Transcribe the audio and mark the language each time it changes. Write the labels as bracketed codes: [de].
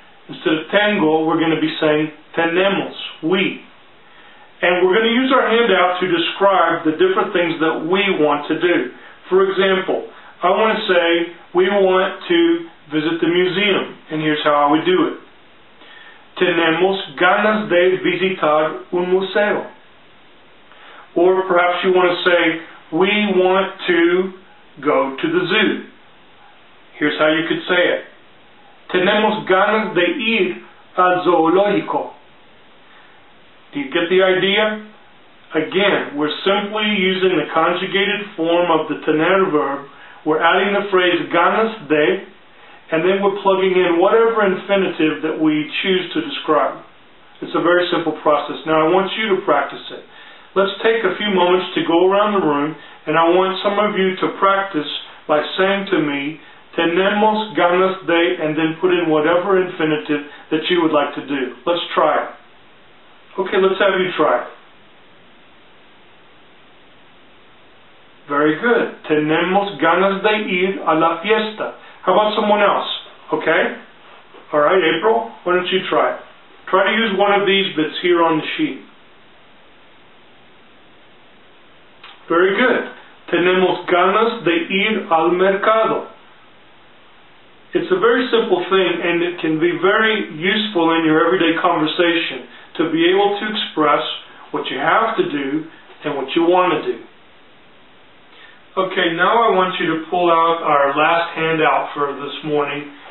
[en] Instead of tengo, we're going to be saying tenemos, we. And we're going to use our handout to describe the different things that we want to do. For example, I want to say we want to visit the museum, and here's how I would do it. [es] tenemos ganas de visitar un museo. [en] Or perhaps you want to say, we want to go to the zoo. Here's how you could say it. [es] Tenemos ganas de ir al zoológico. [en] Do you get the idea? Again, we're simply using the conjugated form of the tener verb. We're adding the phrase ganas de, and then we're plugging in whatever infinitive that we choose to describe. It's a very simple process. Now I want you to practice it. Let's take a few moments to go around the room, and I want some of you to practice by saying to me, [es] tenemos ganas de, [en] and then put in whatever infinitive that you would like to do. Let's try it. Okay, let's have you try it. Very good. [es] Tenemos ganas de ir a la fiesta. [en] How about someone else? Okay? All right, April, why don't you try it? Try to use one of these bits here on the sheet. Very good. [es] Tenemos ganas de ir al mercado. [en] It's a very simple thing, and it can be very useful in your everyday conversation to be able to express what you have to do and what you want to do. Okay, now I want you to pull out our last handout for this morning.